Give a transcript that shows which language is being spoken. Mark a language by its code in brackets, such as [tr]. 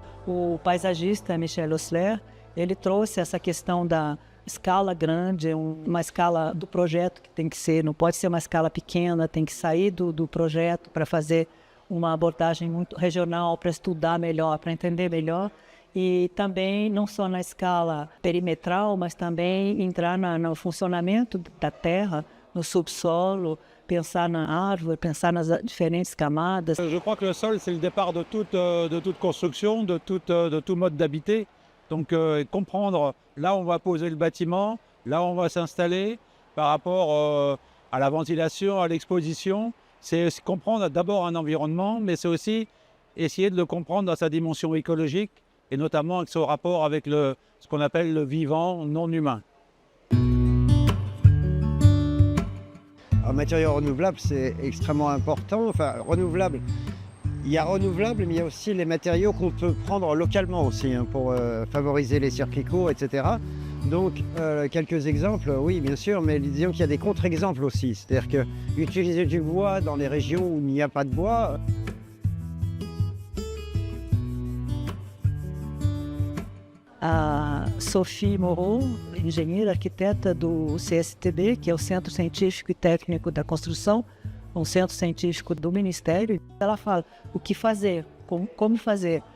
[pt] O paisagista Michel Osler, ele trouxe essa questão da escala grande, uma escala do projeto que tem que ser, não pode ser uma escala pequena, tem que sair do projeto para fazer uma abordagem muito regional, para estudar melhor, para entender melhor. E também não só na escala perimetral, mas também entrar no funcionamento da terra, no subsolo, pensar na árvore, pensar nas diferentes camadas. [fr] Je crois que le sol, c'est le départ de toute construction, de tout mode d'habiter. Donc comprendre là où on va poser le bâtiment, là où on va s'installer, par rapport à la ventilation, à l'exposition, c'est comprendre d'abord un environnement, mais c'est aussi essayer de le comprendre dans sa dimension écologique, et notamment avec son rapport avec ce qu'on appelle le vivant non humain. Un matériau renouvelable, c'est extrêmement important. Enfin, renouvelable, il y a renouvelable, mais il y a aussi les matériaux qu'on peut prendre localement aussi, hein, pour favoriser les circuits courts, etc. Donc, quelques exemples, oui, bien sûr, mais disons qu'il y a des contre-exemples aussi. C'est-à-dire qu'utiliser du bois dans les régions où il n'y a pas de bois... [pt] A Sophie Moreau, engenheira arquiteta do CSTB, que é o Centro Científico e Técnico da Construção, um centro científico do Ministério, ela fala o que fazer, como fazer.